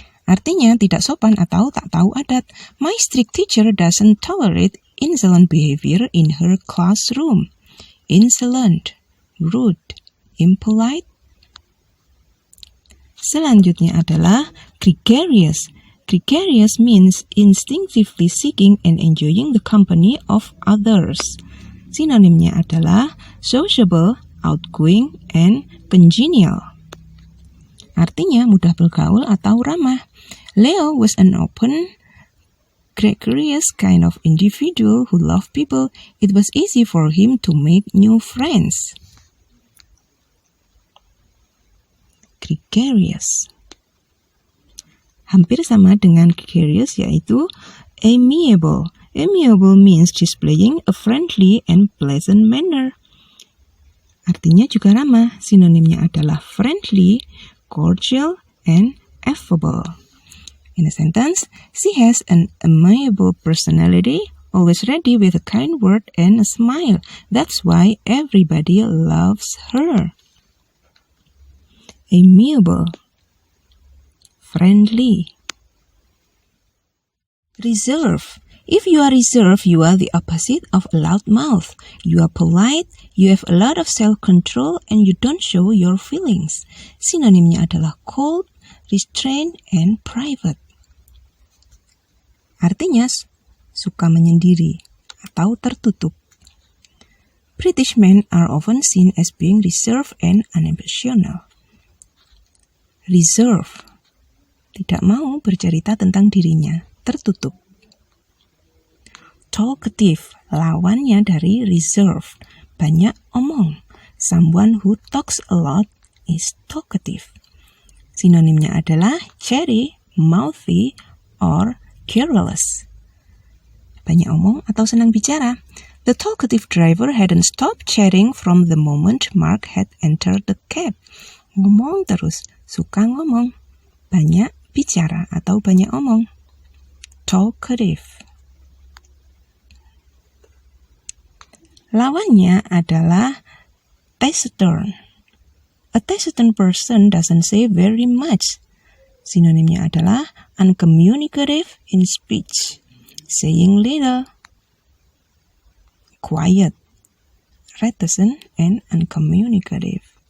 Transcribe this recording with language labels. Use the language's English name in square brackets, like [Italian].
[Indonesian] Artinya tidak sopan atau tak tahu adat. [English] My strict teacher doesn't tolerate insolent behavior in her classroom. Insolent, rude, impolite. [Indonesian] Selanjutnya adalah gregarious. [English] Gregarious means instinctively seeking and enjoying the company of others. [Indonesian] Sinonimnya adalah [English] sociable, outgoing, and congenial. [Indonesian] Artinya mudah bergaul atau ramah. [English] Leo was an open, gregarious kind of individual who loved people. It was easy for him to make new friends. Gregarious. [Indonesian] Hampir sama dengan gregarious, yaitu amiable. [English] Amiable means displaying a friendly and pleasant manner. [Indonesian] Artinya juga ramah. Sinonimnya adalah [English] friendly, cordial, and affable. In a sentence, she has an amiable personality, always ready with a kind word and a smile. That's why everybody loves her. Amiable, friendly. Reserve. If you are reserved, you are the opposite of a loud mouth. You are polite, you have a lot of self-control, and you don't show your feelings. [Indonesian] Sinonimnya adalah [English] cold, restrained, and private. [Indonesian] Artinya suka menyendiri atau tertutup. [English] British men are often seen as being reserved and unemotional. [Indonesian] Reserve, tidak mau bercerita tentang dirinya, tertutup. Talkative, lawannya dari reserve, banyak omong. [English] Someone who talks a lot is talkative. [Indonesian] Sinonimnya adalah [English] chatty, mouthy, or careless. [Indonesian] Banyak omong atau senang bicara. [English] The talkative driver hadn't stopped chatting from the moment Mark had entered the cab. [Indonesian] Ngomong terus, suka ngomong. Banyak bicara atau banyak omong. Talkative. Lawannya adalah taciturn. [English] A taciturn person doesn't say very much. [Indonesian] Sinonimnya adalah [English] uncommunicative in speech, saying little. Quiet, reticent, and uncommunicative.